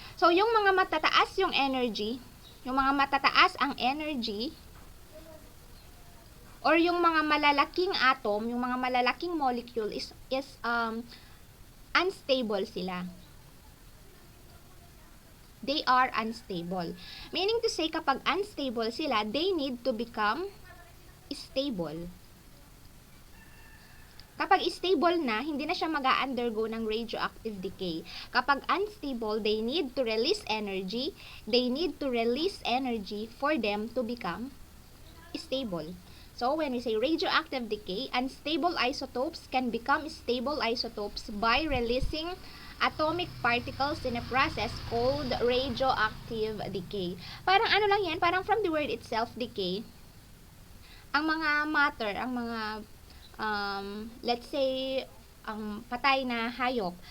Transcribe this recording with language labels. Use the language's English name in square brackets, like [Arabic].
[Filipino] So yung mga matataas yung energy, yung mga matataas ang energy or yung mga malalaking atom, yung mga malalaking molecule [English] is unstable sila. They are unstable. Meaning to say, [Filipino] kapag unstable sila, [English] they need to become stable. [Filipino] Kapag stable na, hindi na siya mag-undergo ng radioactive decay. [English] Kapag unstable, they need to release energy. They need to release energy for them to become stable. So, when we say radioactive decay, unstable isotopes can become stable isotopes by releasing atomic particles in a process called radioactive decay. [Filipino] Parang ano lang yan, parang [English] from the word itself, [Filipino] decay, ang mga matter, ang mga, [English] let's say, [Filipino] ang patay na hayop.